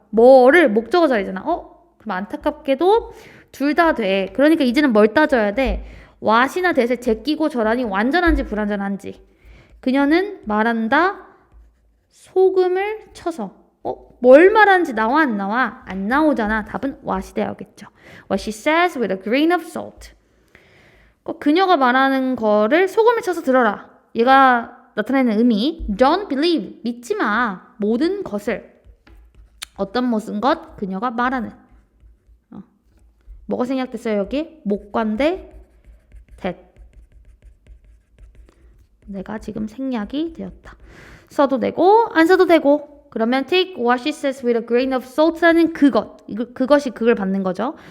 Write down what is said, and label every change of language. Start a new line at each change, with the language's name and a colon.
Korean: 뭐를 목적어 자리잖아. 그럼 안타깝게도 둘 다 돼. 그러니까 이제는 뭘 따져야 돼? what이나 that을 제끼고 절하니 완전한지 불완전한지. 그녀는 말한다. 소금을 쳐서. 뭘 말하는지 나와 안 나와? 안 나오잖아. 답은 what이 되어야겠죠.
English: What she says with a grain of salt.
Korean: 그녀가 말하는 거를 소금을 쳐서 들어라. 얘가 나타내는 의미.
English: Don't believe.
Korean: 믿지 마. 모든 것을. 어떤 모든 것? 그녀가 말하는. 뭐가 생략됐어요 여기? 목관대 that. 내가 지금 생략이 되었다. 써도 되고 안 써도 되고.
English: 그러면 take what she says with a grain of salt라는
Korean: 그것이 그걸 받는 거죠.